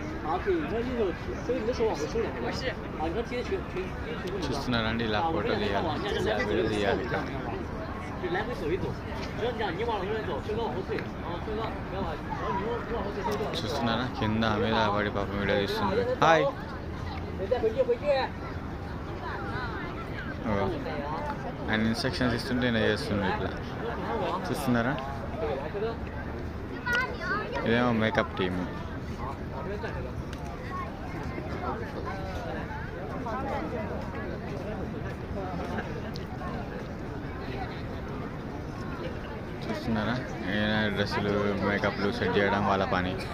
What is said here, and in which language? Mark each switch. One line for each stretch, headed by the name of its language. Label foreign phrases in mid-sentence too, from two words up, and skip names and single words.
Telugu: చూస్తున్నారండి ఇలా ఫోటో తీయాలి వీడియో తీయాలి ఇట్లా
Chinese: 就来回走一走，只要这样，你往右边走，身高往后退，身高不要往，然后你往后退稍微。
Telugu: చూస్తున్నారా కింద మీద పడి పాపం వీడియో తీస్తుంది హాయ్ ఆయన ఇన్స్ట్రక్షన్స్ ఇస్తుంటే నేను చేస్తుంది ఇట్లా చూస్తున్నారా ఇదేమో
English: makeup team
Telugu: చూస్తున్నారా డ్రెస్సులు మేకప్లు సెట్ చేయడం వాళ్ళ పని